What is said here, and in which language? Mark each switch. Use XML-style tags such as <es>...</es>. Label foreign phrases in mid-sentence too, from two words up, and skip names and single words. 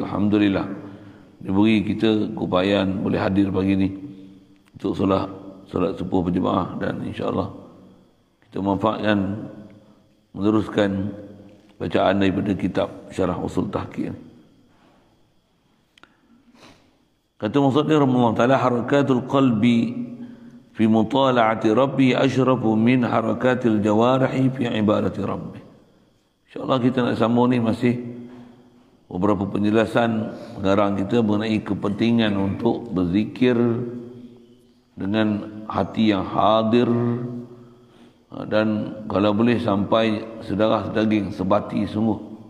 <ms>Alhamdulillah, diberi kita keupayaan boleh hadir pagi ini untuk solat subuh berjemaah, dan insya-Allah kita manfaatkan meneruskan bacaan daripada kitab Syarah Usul Tahqiq. Kata maksudnya</ms> <ar>رحمه الله تعالى, حركة القلب في مطالعة ربي أشرف من حركة الجوارح في عبادة ربي.</ar> <ms>InsyaAllah kita nak sambung ni masih beberapa penjelasan pengarang kita mengenai kepentingan untuk berzikir dengan hati yang hadir, dan kalau boleh sampai sedarah daging sebati sungguh.</ms>